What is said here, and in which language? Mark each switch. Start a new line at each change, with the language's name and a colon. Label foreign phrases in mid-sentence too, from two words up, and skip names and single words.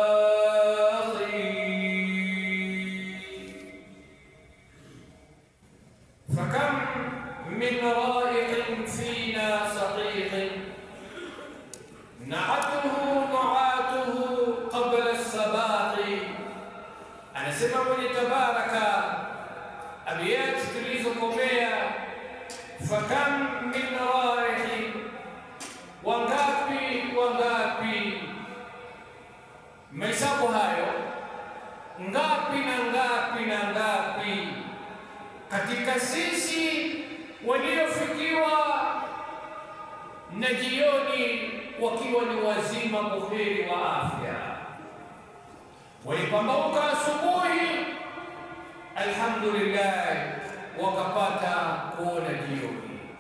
Arabic: فكم من رائق فينا صديق نعته نعاته قبل الصباح.
Swahili: Anasema mwenye tabaraka abiyati tulizokomea,
Arabic: فكم من رائح,
Swahili: wangapi wangapi, mahesabu hayo, ngapi na ngapi na ngapi katika sisi waliofikiwa na jioni wakiwa ni wazima buheri wa afya, walipambauka asubuhi, alhamdulillah, wakapata kuona jioni.